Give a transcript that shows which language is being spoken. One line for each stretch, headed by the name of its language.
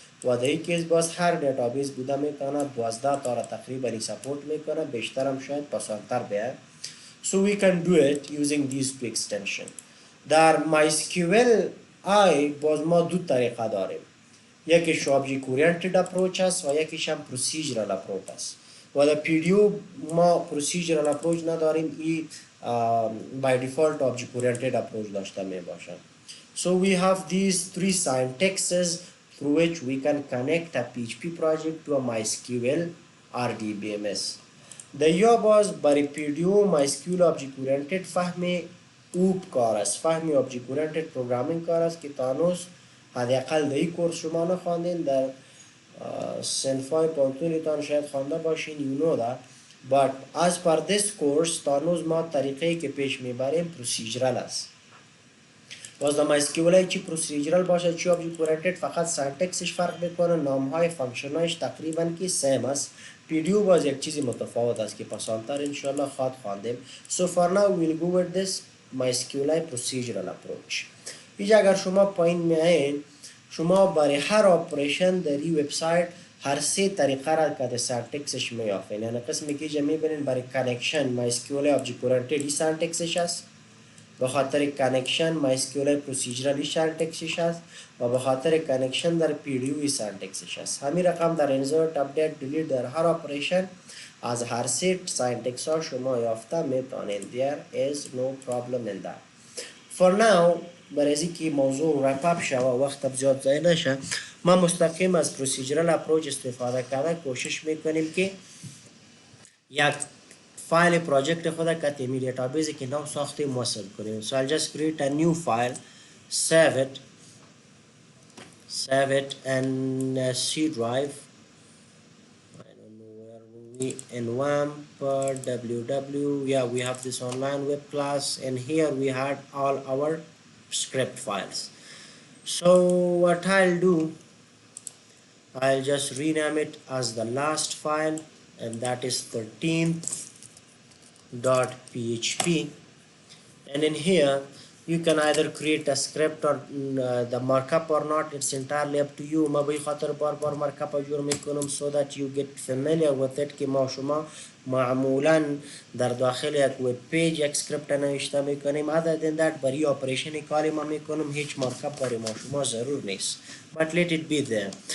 Persian: و در این کیس باز هر دیتابیس بوده میتونه 12 تا را تقریبا سپورت میکنه بیشتر هم شاید پسانتر بیه
English: so we can do it using these two extension
Persian: در MySQL باز ما دو طریقه داریم یکیش object oriented approach است و یکیش هم procedural approach است و در PDO ما procedural approach نداریم این
English: by default object oriented approach
Persian: داشته می باشد.
English: So we have these three syntaxes through which we can connect a PHP project to a MySQL RDBMS.
Persian: The یا باز برای PDO MySQL object oriented فهم اوب کار است، فهم object oriented programming کار است که تانوس حداقل در این کورس شما نخواندین، در صنفای پانتونیتان شاید خوانده باشین.
English: you know that but as per this course
Persian: تانوز ما طریقه که پیش میبریم پروسیجرال است. باز در MySQL چی پروسیجرال باشه چی object oriented فقط سنتکسش فرق میکنه، نام های فانکشن هایش تقریبا که سیم است. PDO باز یک چیزی متفاوت است که پسانتر انشالله خواهد خواندیم.
English: So for now we'll go with this MySQL procedural approach.
Persian: اینجا اگر شما پایین میایین شما برای هر آپریشن در این وبسایت هر سه طریقه را که در سنتکسش میافین. یعنی قسمی که اینجا میبینین برای کانکشن MySQL object oriented این سنتکسش است، به خاطر کانکشن MySQL procedural این سنتکسش است و به خاطر کانکشن در PDO این سنتکسش است. همین رقم در insert update delete در هر آپریشن از هر سه سنتکس ها شما یافته میتونین.
English: there is no problem in that. For now
Persian: برای از اینکه موضوع رپ اپ شه و وقت زیاد ضایع نشه ما مستقیم از پروسیجرال اپروچ استفاده کرده کوشش میکنیم که یک فایل پروژکت خود که تیمی دیتابیزی که نو ساخته موصل کنیم.
English: So I'll just create a new file, save it in C drive. I don't know where we in WAMP www. Yeah, we have this online web class and here we had all our script files. So what I'll do, I'll just rename it as the last file and that is 13th.php, and in here you can either create a script or the markup or not. It's entirely up to you.
Persian: ما به خاطر بار markup جور میکنم
English: so that you get familiar with it
Persian: که ما شما معمولا در داخل یک وب پیج یک سکریپت نوشته میکنیم. other than that برای آپریشن کاری ما میکنم هیچ مارکاپ برای ما شما ضرور نیست.
English: but let it be there.